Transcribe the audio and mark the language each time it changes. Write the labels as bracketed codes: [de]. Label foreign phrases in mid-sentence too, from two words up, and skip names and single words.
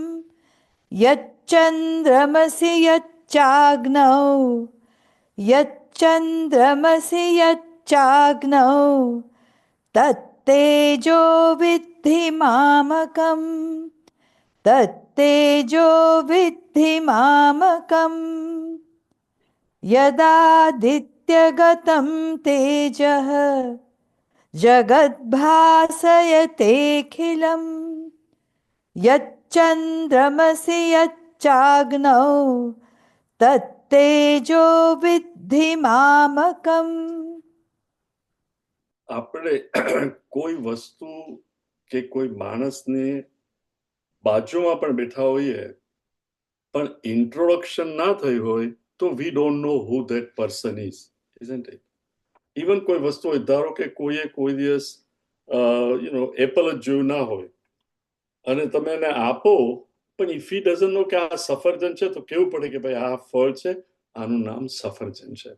[sa] यच्चन्द्रमसि यच्चाग्नौ यच्चन्द्रमसि यच्चाग्नौ तत्तेजो विद्धि मामकम् तत्तेजो विद्धि मामकम् यदादित्यगतं तेजः जगद्भासयतेऽखिलं यच्चन्द्रमसि यच्चाग्नौ तत्तेजो विद्धि मामकम्. [gu] આપણે કોઈ વસ્તુ કે કોઈ માણસને બાજુમાં પણ બેઠા હોઈએ, પણ ઇન્ટ્રોડક્શન ના થઈ હોય તો [en] we don't know who that person is, isn't it? [gu] ઇવન કોઈ વસ્તુ હોય, ધારો કે કોઈએ કોઈ દિવસ એપલ જ જોયું ના હોય અને તમે એને આપો, પણ [en] if he doesn't know [gu] કે આ સફરજન છે, તો કેવું પડે કે ભાઈ આ ફળ છે, આનું નામ સફરજન છે.